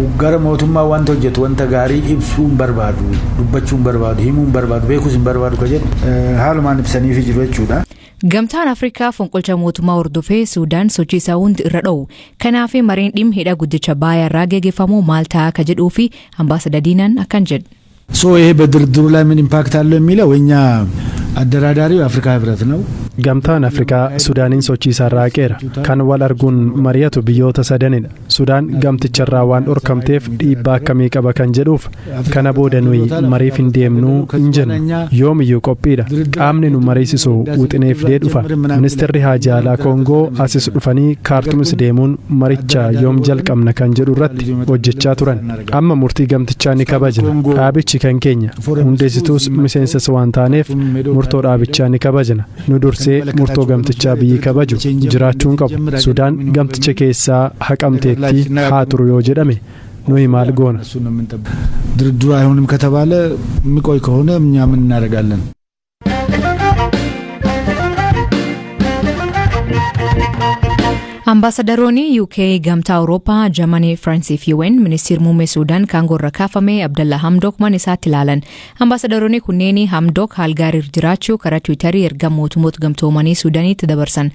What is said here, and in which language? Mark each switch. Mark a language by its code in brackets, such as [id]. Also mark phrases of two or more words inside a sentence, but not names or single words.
[om] Gara mootummaa wanta hojjetu wanta gaarii ibsuu hin barbaadu, dubbachuu hin barbaadu, himuu hin barbaadu, beekuus hin barbaadu ka jedhu haalumaan ibsaniifi jiru jechuudha. Gamtaan Afrikaa fonqolcha mootummaa hordofee Suudaan sochii isaa hundi irra dha'u. Kanaaf mareen dhimma hidha guddicha Abbayyaa irraa gaggeeffamu maal ta'a ka jedhuu fi ambaasaadar Diinaan akkan jedhu. [am] ይሄ በድርድሩ ላይ ምን ኢምፓክት አለው የሚለው እኛ አደራዳሪው የአፍሪካ ህብረት ነው። [om] Gamtaan Afrikaa Sudaaniin sochiisaa raaqeera. Kan wal arguun mari'atu biyyoota sadanidha. Sudaan gamticharraa waan dhorkamteef dhiibbaa akkamii qaba kan jedhuuf kana booda nuyi mariif hin deemnuu hin jennu. Yoomiyyuu qophiidha. Qaamni nu mariisisu wuxineef dee dhufa. Ministeerri Haajaa Alaa Koongoo asis dhufanii Kaartumis deemuun maricha yoom jalqabna kan jedhu irratti hojjechaa turan. Amma murtii gamtichaa ni kabajna. Dhaabichi kan keenya. Hundeessituus miseensas waan taaneef murtoo dhaabichaa ni kabajna. Nu dursi murtoo gamtichaa biyyi kabaju jiraachuun qabu. Sudaan gamticha keessaa haqamteetti haa turu yoo jedhame nuyi maal goona? [am] ድርድሩ አይሆንም ከተባለ የሚቆይ ከሆነ እኛ ምን እናደርጋለን? [om] Ambaasaadaroonni UK gamtaa Awurooppaa Jarmanii Firansii fi UN ministeerri muummee Suudaan kan gorra kaafame Abdallah Hamdok mana isaatti ilaalan. Ambaasaadaroonni kunneen Hamdok haal gaarii jiraachuu karaa Tiwiitarii erga mootummoota gamtoomanii Suudaanitti dabarsan.